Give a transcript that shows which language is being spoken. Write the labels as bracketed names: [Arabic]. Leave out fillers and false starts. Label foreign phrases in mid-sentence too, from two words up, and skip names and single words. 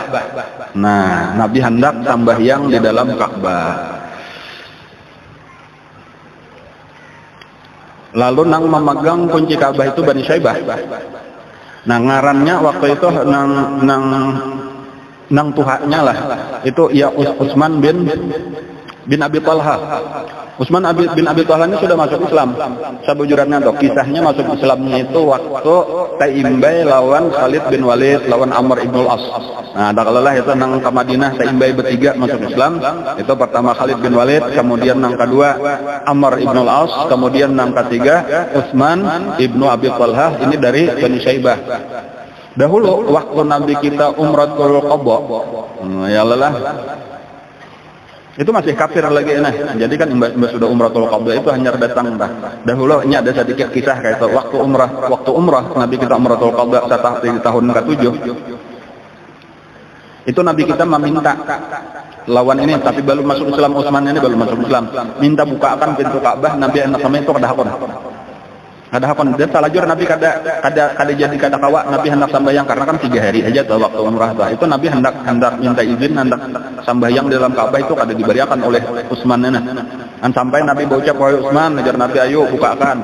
[Banjar] Nah, Nabi hendak sembahyang di dalam Ka'bah. Lalu nang memegang kunci Ka'bah itu Bani Syaibah. Nah ngarannya waktu itu nang tuhaknya lah itu ya Utsman bin Abi Talha. Utsman bin Abi Talha ini sudah masuk Islam. Sabujurannya tuh kisahnya masuk Islamnya itu waktu Taimbai lawan Khalid bin Walid lawan Amr ibn al-As. Nah, dakalalah itu nang ke Madinah Taimbai bertiga masuk Islam. Itu pertama Khalid bin Walid, kemudian nang kedua Amr ibn al-As, kemudian nang ketiga Utsman ibnu Abi Talha ini dari Bani Syaibah. Dahulu waktu Nabi kita Umratul Qadha, ya lelah itu masih kafir lagi nah. Jadi kan mbak sudah Umratul Qadha itu hanya datang dah. Dahulu ini ada sedikit kisah kayak itu. Waktu umrah Nabi kita Umratul Qadha di tahun ke-7. Itu Nabi kita meminta lawan ini tapi belum masuk Islam, Utsman ini belum masuk Islam. Minta bukakan pintu Ka'bah, Nabi anak sama itu kada hakon dia salajur Nabi kada jadi kada kawa Nabi hendak sambayang karena kan 3 hari aja tuh waktu umrah tuh. Itu Nabi hendak minta izin hendak sambayang di dalam Ka'bah itu kada diberiakan oleh Utsman nana. Sampai Nabi berucap wahai Utsman, ajar Nabi ayo bukakan.